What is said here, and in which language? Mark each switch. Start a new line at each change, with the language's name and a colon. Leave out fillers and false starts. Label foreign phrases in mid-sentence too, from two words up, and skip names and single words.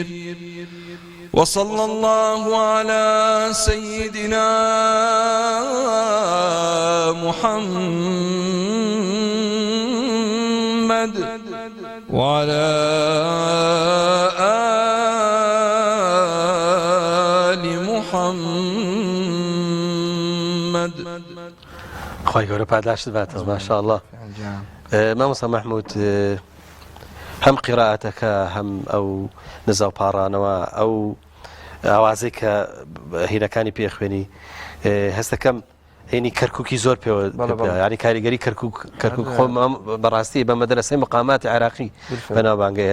Arabic: وصلى الله على سيدنا محمد وعلى آل محمد.
Central Kurdish: خواهی گەورە پاداشت باتەوە
Arabic: ماشاء الله.
Central Kurdish: مامۆستا محمود، هەم قیراەتەکە هەم ئەو نزا و پاڕانەوە ئەو ئاوازەی کە هینەکانی پێخوێنی هەستەکەم هێنی کەرکووکی زۆر پێوە، ینی کاریگەری کەرکووک خۆم بەڕاستی بە مەدرسەی مقاماتی عێراقی بەناوبانگەیە.